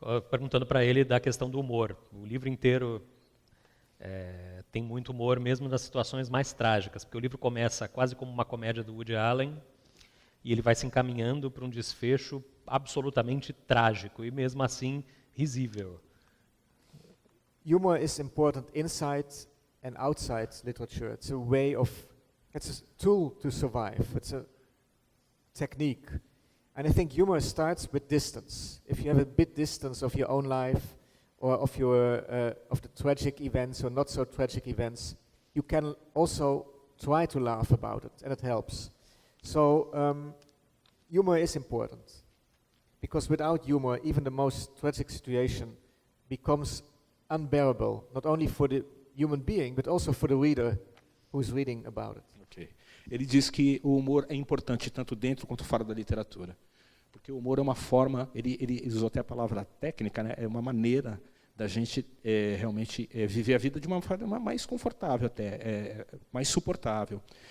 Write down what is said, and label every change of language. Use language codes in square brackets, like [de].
[pt] Perguntando para ele da questão do humor. O livro inteiro tem muito humor, mesmo nas situações mais trágicas, porque o livro começa quase como uma comédia do Woody Allen e ele vai se encaminhando para um desfecho absolutamente trágico e mesmo assim risível. [en] Humor is important inside and outside literature. It's a tool to survive. It's technique. And I think humor starts with distance. If you have a bit distance of your own life, or of the tragic events or not so tragic events, you can also try to laugh about it, and it helps. So humor is important, because without humor, even the most tragic situation becomes unbearable, not only for the human being, but also for the reader who's reading about it. Ok. [pt] Ele diz que o humor é importante tanto dentro quanto fora da literatura. Porque o humor é uma forma, ele usou até a palavra técnica, né? É uma maneira da gente realmente viver a vida de uma forma mais confortável até, mais suportável.